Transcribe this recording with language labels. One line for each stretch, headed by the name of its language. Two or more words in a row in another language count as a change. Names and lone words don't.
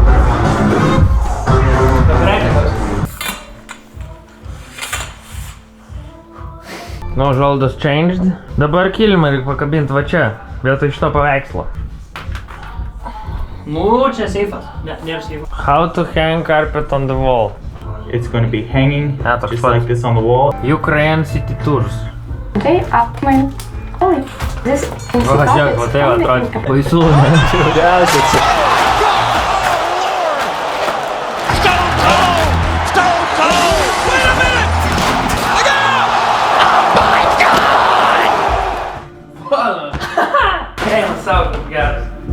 Lithuanian: Nu, užuolaidos changed. Dabar kilimą reikia pakabinti va čia, vietoj šito paveikslo. Nu, čia seifas. Ne, nėra seifas.
English: How to hang carpet on the wall. It's going to be hanging Ah, that's just fine. like this on the wall. Ukraine city tours. Okay, up my calling. This is
Lithuanian: Va, žiūrėk, va tai atrodo baisu, ne? Eina savo, kaip geras.